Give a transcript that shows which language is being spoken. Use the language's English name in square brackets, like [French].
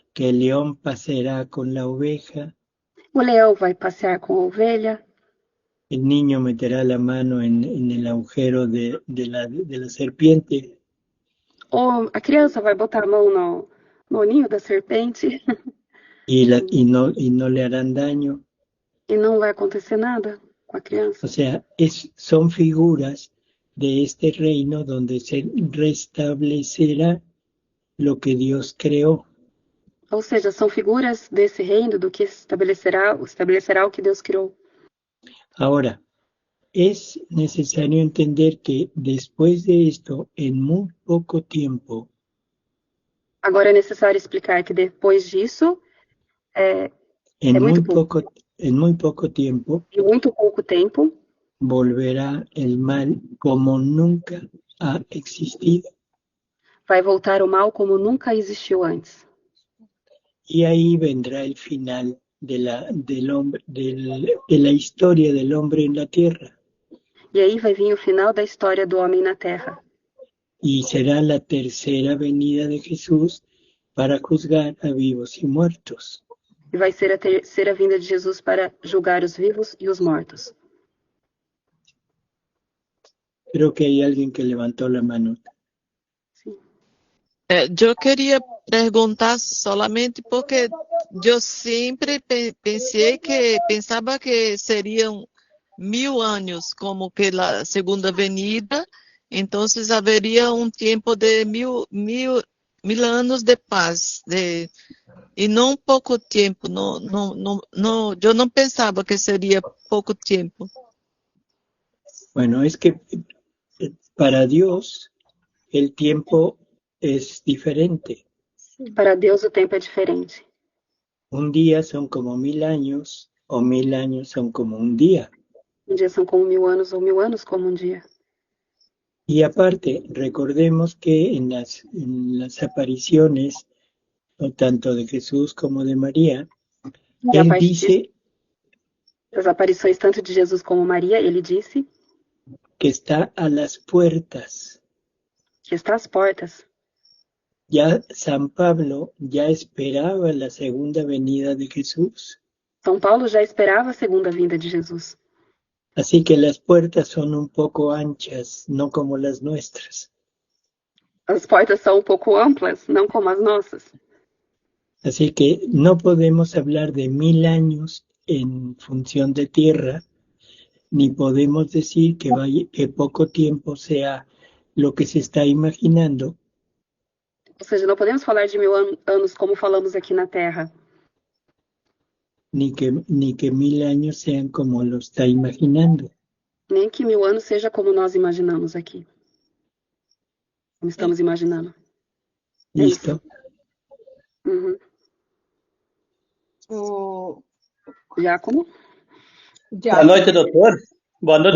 [Spanish] que el león pasará con la oveja, [Portuguese] O leão vai passear com a ovelha. [Spanish] el niño meterá la mano en el agujero de la serpiente [Portuguese] Ou a criança vai botar a mão no ninho da serpente [Spanish] y no le harán daño. [Portuguese] e não vai acontecer nada com a criança. [Spanish] O sea, son figuras de este reino donde se restablecerá lo que Dios creó. [Portuguese] Ou seja, são figuras desse reino do que estabelecerá o que Deus criou. [Spanish] Ahora, es necesario entender que después de esto, en muy poco tiempo, [Portuguese] Agora é necessário explicar que depois disso, [Spanish] en [Portuguese] muito pouco, [Spanish] muy poco tiempo, [Portuguese] em muito pouco tempo, [Spanish] volverá el mal como nunca ha existido. [Portuguese] vai voltar o mal como nunca existiu antes. [Spanish] Y ahí vendrá el final del hombre, de la historia del hombre en la tierra. [Portuguese] E aí vai vir o final da história do homem na Terra. [Spanish] Y será la tercera venida de Jesús para juzgar a vivos y muertos. [Portuguese] E vai ser a terceira vinda de Jesus para julgar os vivos e os mortos. [Spanish] Creo que hay alguien que levantó la mano. [Portuguese] Sim. [Spanish] Yo quería preguntar solamente porque yo siempre pensaba que serían 1000 años como que la segunda venida, entonces habría un tiempo de mil años de paz, y no un poco tiempo, yo no pensaba que sería poco tiempo. Bueno, es que para Dios el tiempo es diferente. [Portuguese] Para Deus o tempo é diferente. [Spanish] Un día son como 1000 años o 1000 años son como un día. [Portuguese] Um dia são como 1000 anos ou 1000 anos como um dia. [Spanish] Y aparte, recordemos que en las apariciones, tanto de Jesús como de María, [Portuguese] E a [Spanish] Él [Portuguese] partir [Spanish] dice [Portuguese] das aparições tanto de Jesus como Maria, ele disse [Spanish] que está a las puertas. [Portuguese] que está às portas. [Spanish] Ya San Pablo ya esperaba la segunda venida de Jesús. [Portuguese] São Paulo já esperava a segunda vinda de Jesus. [Spanish] Así que las puertas son un poco anchas, no como las nuestras. [Portuguese] As portas são um pouco amplas, não como as nossas. [Spanish] Así que no podemos hablar de 1000 años en función de tierra, ni podemos decir que poco tiempo sea lo que se está imaginando, [Portuguese] Ou seja, não podemos falar de 1000 anos como falamos aqui na Terra. [Spanish] ni que 1000 años sean como lo está imaginando. [Portuguese] Nem que 1000 anos seja como nós imaginamos aqui. Como estamos imaginando. [Spanish] ¿Listo? Uhum. O Giacomo? [Portuguese] Boa noite, doutor. Boa noite,